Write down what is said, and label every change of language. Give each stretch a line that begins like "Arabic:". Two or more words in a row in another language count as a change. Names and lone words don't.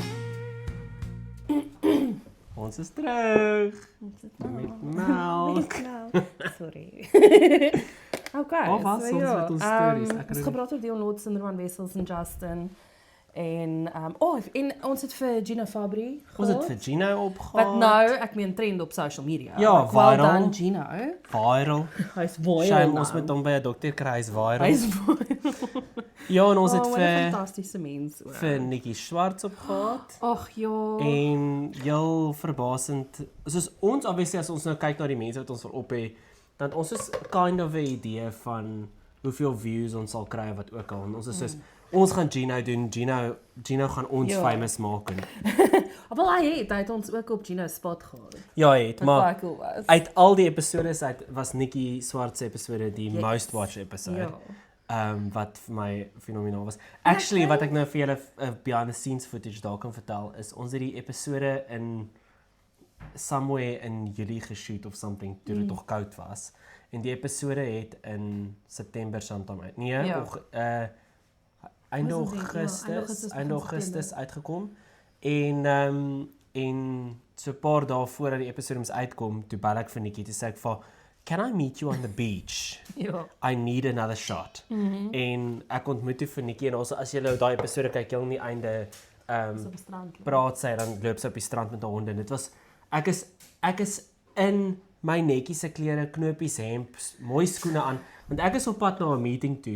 Afrikaans: Ons is terug met melk.
English: Sorry. Okay.
Afrikaans: Waar was ons met ons stories? Ek Ons herinner- gepraat oor Dion Lots en Roan Wessels en Justin. En en ons het vir Gina Fabry Ons het gehad, vir Gino opgehaal. wat nou, ek meen trend op
English: social media.
Afrikaans: Ja,
English: Like, well viral. done, Gino. Viral.
Afrikaans: Hy's viral Shame nou. ons met hom by 'n dokter kry, hy's viral. Hy's viral. Ja, en ons het wat 'n vir fantastiese mens. ook. vir Nikki Swarts opgehaat. Ag ja. En heel verbasend, soos ons obviously as ons nou kyk na die mense wat ons op het, dan ons is
English: kind of
Afrikaans: 'n idee van hoeveel views ons sal kry wat ook al. En ons is soos ons gaan Gino doen. Gino gaan ons Ja. famous maak en Wel hy het ons ook op Gino spot gehad. ja, het, Wat maar baie cool was. uit al die episodes uit was Nikki Swarts se episode die
English: Yes. most watched episode.
Afrikaans: Ja. Wat vir my fenomenaal was. Actually, wat ek nou vir julle
English: behind the scenes footage
Afrikaans: daar kan vertel is ons het die episode in
English: somewhere in
Afrikaans: Julie geshoot
English: of something
Afrikaans: toe dit nog koud was. En die episode het in September sometime uit. Nee, Ja. einde Was dit? Ja, Augustus, begin einde Augustus September. uitgekom. En so 'n paar dae voordat die episode moes uitkom, toe bel ek vir Nikki toe sê ek vir
English: "Can I meet you on the beach?
Afrikaans: Ja.
English: I need another shot."
Afrikaans: En ek ontmoet toe vir Nikki en also as jy daai episode kyk, heel nie einde So op die strand. praat sy dan loop sy op die strand met haar honde. En dit was ek is in my netjies se klere, knopies, hemp, mooi skoene aan, want ek is op pad na 'n meeting toe.